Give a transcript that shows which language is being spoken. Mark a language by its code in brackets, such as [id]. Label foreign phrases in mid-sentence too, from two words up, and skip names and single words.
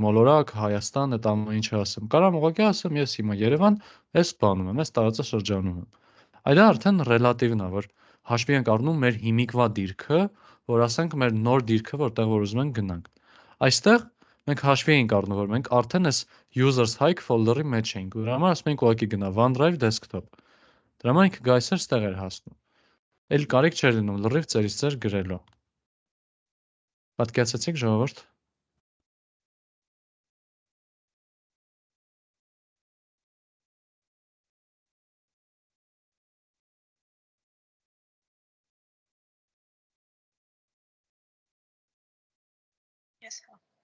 [hy] մոլորակ, Հայաստան, այդ ամեն ինչը ասեմ։ Կարամ ուղղակի ասեմ ես հիմա Երևան, այս բանում եմ, այս տարածաշրջանում եմ։ Այդ արդեն ռելատիվն է, որ հաշվի ենք առնում մեր հիմիկվա դիրքը, որ ասենք մեր նոր դիրքը, որտեղ որ ուզում ենք գնանք։ Այստեղ մենք հաշվի ենք առնում, որ մենք արդեն այս [en] users hike folder- [hy] ի մեջ ենք։ Դրա համար ասում ենք ուղղակի գնա OneDrive desktop։ Դրա համար ինքը գայսեր ստեղ էր հասնում։ Էլ կարիք չէր լինում լրիվ ծերից ծեր գրելու։ Պատկերացեցիք ժողովուրդ։ Yes, հա։